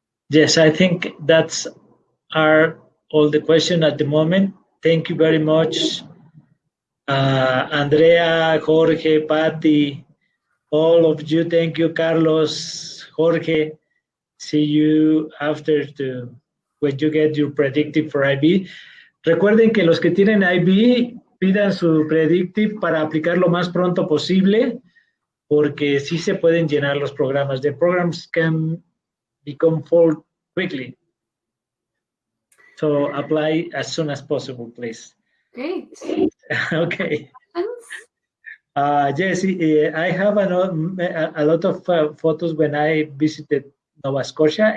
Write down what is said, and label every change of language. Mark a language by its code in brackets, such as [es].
[en] Yes, I think that's all the questions at the moment. Thank you very much, Andrea, Jorge, Patty, all of you. Thank you, Carlos, Jorge. See you after when you get your predictive for IB. [es] Recuerden que los que tienen IB pidan su predictive para aplicar lo más pronto posible, porque sí se pueden llenar los programas. [en] The programs can become full quickly. So apply as soon as possible, please. Great. Okay. Yes, I have a lot of photos when I visited Nova Scotia.